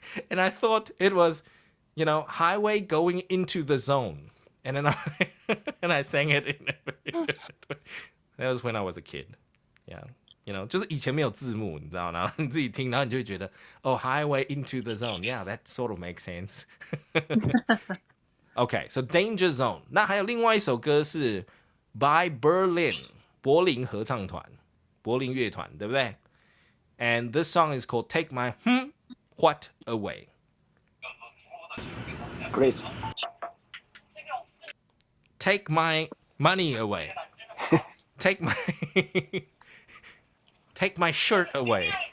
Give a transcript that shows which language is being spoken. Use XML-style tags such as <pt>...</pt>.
<en>And I thought it was, highway going into the zone. And then I sang it in a very different way. That was when I was a kid. Yeah.</en> <zh>就是以前没有字幕，你知道，然后你自己听，然后你就会觉得</zh> <en>highway into the zone. Yeah, that sort of makes sense. Okay, so Danger Zone.</en> <zh>那还有另外一首歌是by Berlin, 柏林合唱团，柏林乐团，对不对？</zh> <en>And this song is called Take My What Away. Great. Take my money away. Take my Take my shirt away.</en>